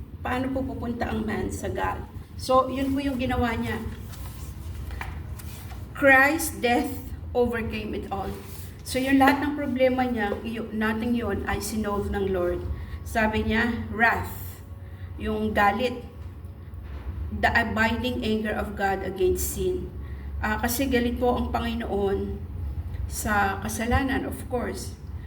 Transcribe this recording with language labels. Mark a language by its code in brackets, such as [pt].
[tl] Paano po pupunta ang man sa God? So, yun po yung ginawa niya. [en] Christ's death overcame it all. [tl] So, yung lahat ng problema niya, nating yun ay sinolve ng Lord. Sabi niya, [en] wrath, [tl] yung galit, [en] the abiding anger of God against sin. [tl] Kasi galit po ang Panginoon sa kasalanan, [en] of course.